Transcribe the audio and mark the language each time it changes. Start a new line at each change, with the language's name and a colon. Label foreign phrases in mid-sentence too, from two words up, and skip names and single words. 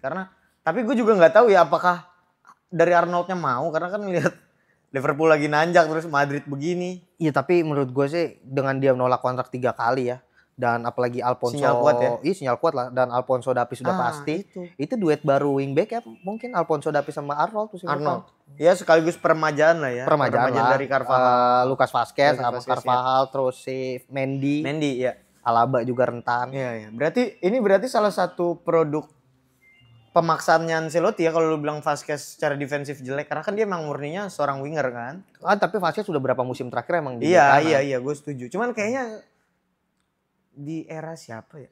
Indonesian: Karena tapi gue juga nggak tahu ya apakah dari Arnoldnya mau karena kan lihat Liverpool lagi nanjak terus Madrid begini. Iya tapi menurut gue sih dengan dia menolak kontrak 3 kali ya. Dan apalagi Alphonso. Sinyal kuat ya? Iya sinyal kuat lah. Dan Alphonso Davies sudah pasti. Itu duet baru wingback ya. Mungkin Alphonso Davies sama Arnold. Musim Arnold. depan. Ya sekaligus permajaan lah ya. Permajaan lah. dari Carvajal. Lucas Vazquez Lucas sama Vazquez, Carvajal. Terus si Mendy. Mendy ya. Alaba juga rentan. Iya. Berarti salah satu produk pemaksaannya Ancelotti ya kalau lu bilang Vazquez secara defensif jelek karena kan dia emang murninya seorang winger kan. Tapi Vazquez sudah berapa musim terakhir emang di Iya kanan. gue setuju. Cuman kayaknya di era siapa ya?